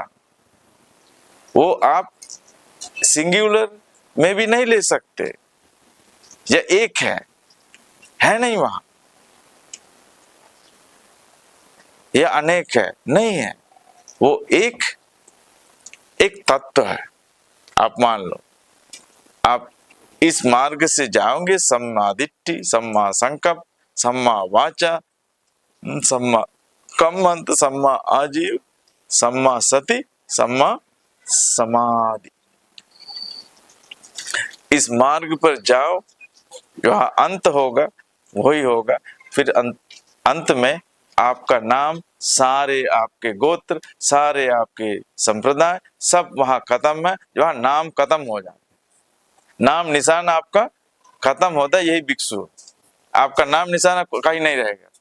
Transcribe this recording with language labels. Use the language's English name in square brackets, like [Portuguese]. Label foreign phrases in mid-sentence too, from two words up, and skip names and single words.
[Hindi] वो आप सिंगुलर में भी नहीं ले सकते, या एक है नहीं वहां, या अनेक है, नहीं है, वो एक तत्व है। आप मान लो, आप इस मार्ग से जाओगे, [Pali] सम्मा दिट्ठि, सम्मा संकल्प, सम्मा वाचा, सम्मा कम्मंत, सम्मा आजीव, सम्मा सति, सम्मा समाधि, [Hindi] इस मार्ग पर जाओ, जहां अंत होगा वही होगा। फिर अंत में आपका नाम, सारे आपके गोत्र, सारे आपके संप्रदाय, सब वहां खत्म है, जहां नाम खत्म हो जाता, नाम निशान आपका खत्म होता है, यही भिक्षु, आपका नाम निशान कहीं नहीं रहेगा।